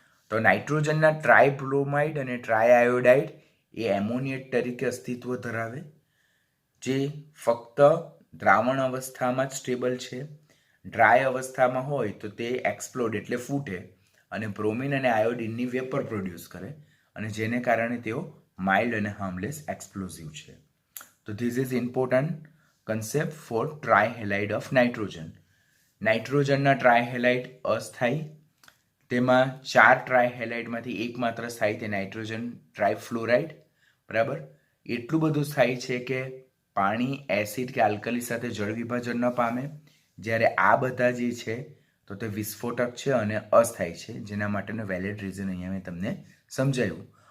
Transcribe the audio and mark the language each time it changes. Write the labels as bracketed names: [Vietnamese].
[Gujarati] તો નાઇટ્રોજનના ટ્રાયબ્રોમાઇડ અને ટ્રાયઆયોડાઇડ એ એમોનિયેટ તરીકે અસ્તિત્વ ધરાવે, જે ફક્ત દ્રાવણ અવસ્થામાં જ સ્ટેબલ છે. ડ્રાય અવસ્થામાં હોય તો તે એક્સપ્લોડ એટલે ફૂટે અને બ્રોમિન અને આયોડિનની વેપર પ્રોડ્યુસ કરે અને જેને કારણે તેઓ માઇલ્ડ અને હાર્મલેસ એક્સપ્લોઝિવ છે. [English] તો this is important concept for trihalide of nitrogen. [Gujarati] નાઇટ્રોજનના ટ્રાયહેલાઇડ અસ્થાયી, તેમાં 4 ટ્રાયહેલાઇડમાંથી એકમાત્ર સ્થાયી તે નાઇટ્રોજન ટ્રાયફ્લોરાઇડ. બરાબર, એટલું બધું સ્થાયી છે કે પાણી, એસિડ કે આલ્કલી સાથે જળ વિભાજન ન પામે, જ્યારે આ બધા જે છે તો તે વિસ્ફોટક છે અને અસ્થાયી છે, જેના માટેનો વેલિડ રીઝન અહીંયા મેં તમને સમજાવ્યું.